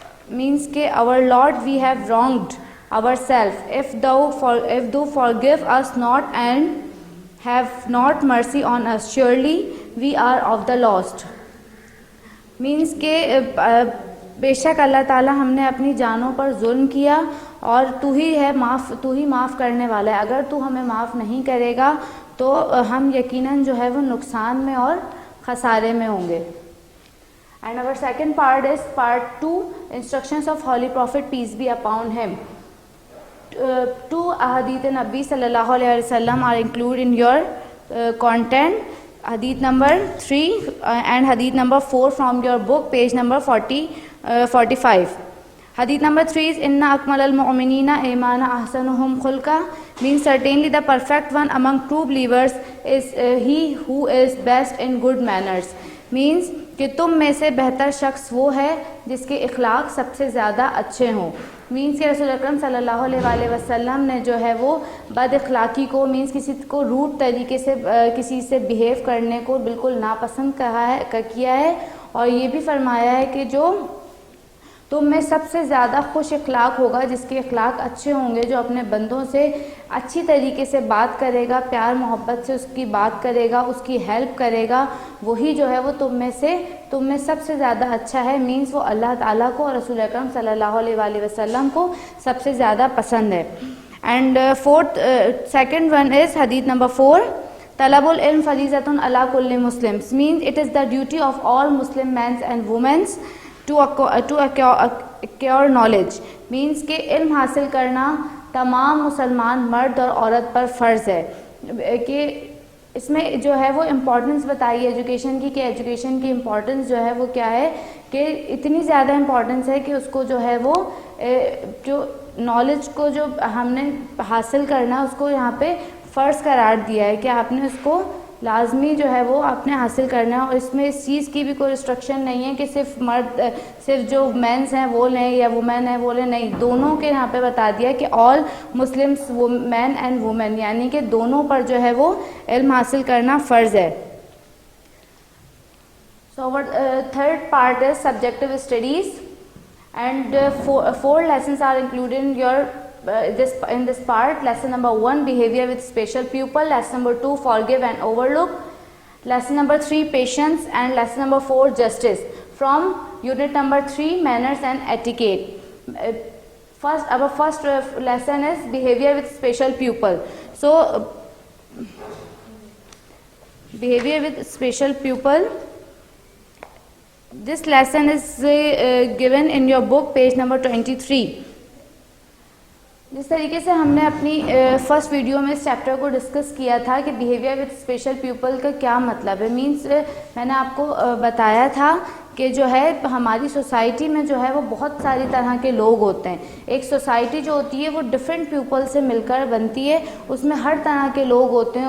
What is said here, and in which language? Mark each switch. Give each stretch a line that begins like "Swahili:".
English: Means ke our Lord, we have wronged ourselves. If thou forgive us not and have not mercy on us, surely we are of the lost.
Urdu: Means کہ بے شک اللہ تعالیٰ ہم نے اپنی جانوں پر ظلم کیا اور تو ہی معاف کرنے والا ہے. اگر تو ہمیں معاف نہیں کرے گا تو ہم یقیناً جو ہے وہ نقصان میں اور خسارے میں ہوں گے.
English: And our second part is part 2 instructions of Holy Prophet, peace be upon him. 2 ahadith Nabi sallallahu alaihi wasallam are included in your content. Hadith number 3 and hadith number 4 from your book, page number 45. Hadith number 3 is
Arabic: inna akmalal mu'minina imana ahsanuhum khulqa,
English: means certainly the perfect one among true believers is he who is best in good manners.
Urdu: Means کہ تم میں سے بہتر شخص وہ ہے جس کے اخلاق سب سے زیادہ اچھے ہوں. مینس کہ رسول اکرم صلی اللہ علیہ وسلم نے جو ہے وہ بد اخلاقی کو، مینس کسی کو روڈ طریقے سے کسی سے بیہیو کرنے کو بالکل ناپسند کیا ہے، اور یہ بھی فرمایا ہے کہ جو تم میں سب سے زیادہ خوش اخلاق ہوگا جس کے اخلاق اچھے ہوں گے، جو اپنے بندوں سے اچھی طریقے سے بات کرے گا، پیار محبت سے اس کی بات کرے گا، اس کی ہیلپ کرے گا، وہی جو ہے وہ تم میں سب سے زیادہ اچھا ہے. مینس وہ اللہ تعالیٰ کو اور رسول اکرم صلی اللہ علیہ وسلم کو سب سے زیادہ پسند ہے.
English: And second one is hadith number 4.
Arabic: طلب العلم فریضۃ علی کل مسلم,
English: means it is the duty of all Muslim men and women to acquire knowledge means
Urdu: کہ علم حاصل کرنا تمام مسلمان مرد اور عورت پر فرض ہے. کہ اس میں جو ہے وہ امپورٹنس بتائی ہے ایجوکیشن کی, کہ ایجوکیشن کی امپورٹنس جو ہے وہ کیا ہے, کہ اتنی زیادہ امپورٹنس ہے کہ اس کو جو ہے وہ جو نالج کو جو ہم نے حاصل کرنا اس کو یہاں پہ فرض قرار دیا ہے کہ آپ نے اس کو لازمی جو ہے وہ آپ نے حاصل کرنا ہے. اور اس میں اس چیز کی بھی کوئی ریسٹرکشن نہیں ہے کہ صرف جو مینس ہیں وہ لیں یا وومین ہیں وہ لیں, نہیں, دونوں کے یہاں پہ بتا دیا کہ
English: all Muslims men and women,
Urdu: یعنی کہ دونوں پر جو ہے وہ علم حاصل کرنا فرض ہے.
English: So our third part is subjective studies, and four lessons are included in your in this part. Lesson number 1, behavior with special pupil. Lesson number 2, forgive and overlook. Lesson number 3, patience, and lesson number 4, justice. From unit number 3, manners and etiquette. Our first lesson is behavior with special pupil. So behavior with special pupil. This lesson is given in your book, page number 23.
Urdu: جس طریقے سے ہم نے اپنی first video میں اس chapter کو discuss کیا تھا کہ بیہیویئر وتھ اسپیشل پیپل کا کیا مطلب ہے, مینس میں نے آپ کو بتایا تھا کہ جو ہے ہماری سوسائٹی میں جو ہے وہ بہت ساری طرح کے لوگ ہوتے ہیں. ایک سوسائٹی جو ہوتی ہے وہ ڈفرینٹ پیپل سے مل کر بنتی ہے, اس میں ہر طرح کے لوگ ہوتے ہیں.